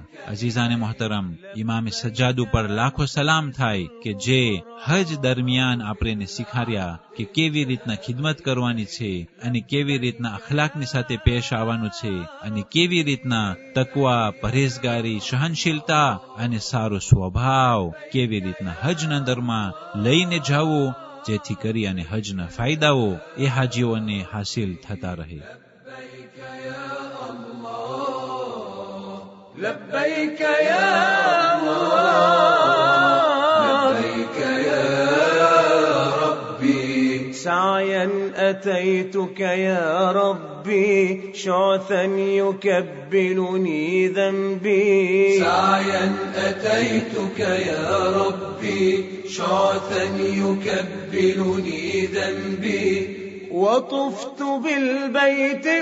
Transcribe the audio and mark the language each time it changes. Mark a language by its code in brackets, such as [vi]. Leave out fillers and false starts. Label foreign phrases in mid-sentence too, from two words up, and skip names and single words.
[gu] અઝીઝાને મોહતરમ, ઇમામે સજ્જાદ ઉપર લાખો સલામ થાય કે જે હજ દરમિયાન આપણે શીખાડ્યા કે કેવી રીતના ખિદમત કરવાની છે અને કેવી રીતના અખલાકની સાથે પેશ આવવાનું છે અને કેવી રીતના તકવા, પरहेજગારી, સહનશીલતા અને સારો સ્વભાવ કેવી રીતના હજના દરમાં લઈને જવું, જેથી કરી અને હજના ફાયદાઓ એ હાજીઓને હાસિલ થતા રહે. [ar] لبيك يا الله لبيك يا ربي سعيا أتيتك يا ربي شعثا يكبلني ذنبي سعيا أتيتك يا ربي شعثا يكبلني ذنبي وطفت بالبيت